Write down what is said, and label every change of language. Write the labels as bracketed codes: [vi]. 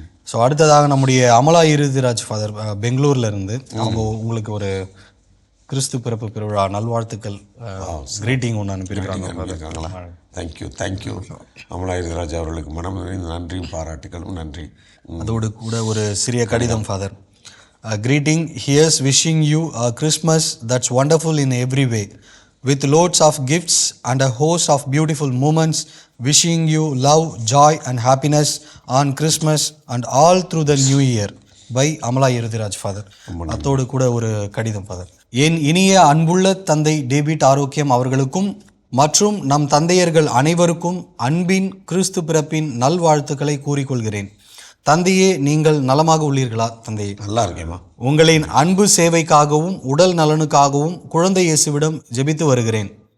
[ta] So அடுத்ததாக நம்முடைய Amala Iruthiraj father பெங்களூர்ல இருந்து அவங்க உங்களுக்கு ஒரு கிறிஸ்து பிறப்பு பெருவிழா நல்வாழ்த்துக்கள் கிரீட்டிங் ஒன்று அனுப்பியிருக்காங்க. தேங்க்யூ அமலா இறுதிராஜ் அவர்களுக்கு மனம் நிறைந்த நன்றியும் பாராட்டுகளும். நன்றி. அதோடு கூட ஒரு சிறிய கடிதம் father. [en] Greeting, here's wishing you a Christmas that's wonderful in every way, with loads of gifts and a host of beautiful moments. Wishing you love, joy and happiness on Christmas and all through the new year. [ta] By Amala Iruthiraj father. அத்தோடு கூட ஒரு கடிதம் father. என் இனிய அன்புள்ள தந்தை David ஆரோக்கியம் அவர்களுக்கும் மற்றும் நம் தந்தையர்கள் அனைவருக்கும் அன்பின் கிறிஸ்து பிறப்பின் நல்வாழ்த்துக்களை கூறிக்கொள்கிறேன். தந்தையே, நீங்கள் நலமாக உள்ளீர்களா? தந்தையே, நல்லா இருக்கேம்மா. உங்களின் அன்பு சேவைக்காகவும் உடல் நலனுக்காகவும் குழந்தை இயேசுவிடம் ஜெபித்து வருகிறேன்.